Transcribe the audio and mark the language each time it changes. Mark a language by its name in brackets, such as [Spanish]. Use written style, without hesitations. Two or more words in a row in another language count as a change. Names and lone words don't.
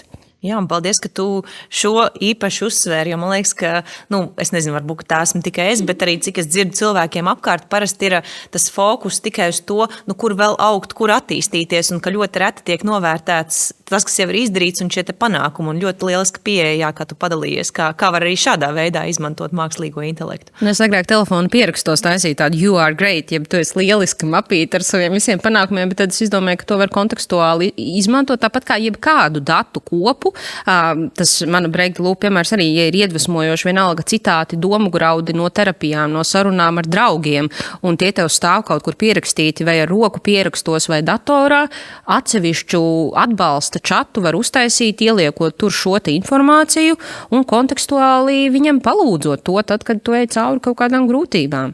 [Latvian] Jā, un paldies, ka tu šo īpaši uzsvēri, jo man liekas, ka, es nezinu, varbūt tā esmu tikai es, bet arī cik es dzirdu cilvēkiem apkārt, parasti ir tas fokus tikai uz to, kur vēl augt, kur attīstīties, un ka ļoti reti tiek novērtēts tas, kas jau ir izdarīts, un šie te panākumi, un ļoti lieliski pieeja, kā tu padalījies, kā var arī šādā veidā izmantot mākslīgo intelektu. Es agrāk telefonu pierakstos taisīju tādu [English] you are great, [Latvian] ja tu esi lieliski mapīt ar saviem visiem panākumiem, bet tad es izdomāju, ka to var kontekstuāli izmantot tāpat kā jebkādu datu kopu. Tas mana Breigta Lūpa piemērs arī, ja ir iedvesmojoši vienalga citāti, domu graudi no terapijām, no sarunām ar draugiem, un tie tev stāv kaut kur pierakstīti vai ar roku pierakstos vai datorā, atsevišķu atbalsta čatu var uztaisīt, ieliekot tur šo te informāciju un kontekstuāli viņam palūdzot to tad, kad tu ej cauri kaut kādām grūtībām.